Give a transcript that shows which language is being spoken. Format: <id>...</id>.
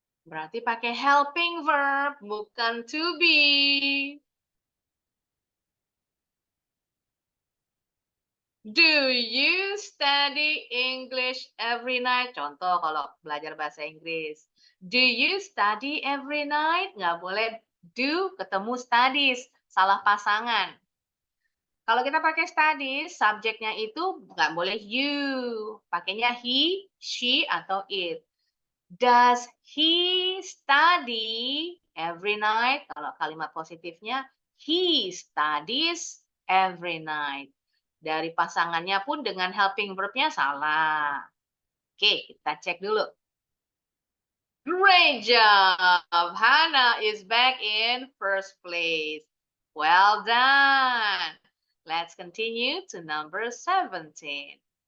<id>Berarti pakai helping verb, bukan to be.</id> <en>Do you study English every night?</en> <id>Contoh kalau belajar bahasa Inggris.</id> <en>Do you study every night?</en> <id>Nggak boleh do ketemu studies. Salah pasangan. Kalau kita pakai studies, subjeknya itu nggak boleh you. Pakainya he, she, atau it.</id> <en>Does he study every night?</en> <id>Kalau kalimat positifnya,</id> <en>he studies every night.</en> <id>Dari pasangannya pun dengan helping verb-nya salah. Oke, kita cek dulu.</id> <en>Great job! Hannah is back in first place. Well done! Let's continue to number 17.</en>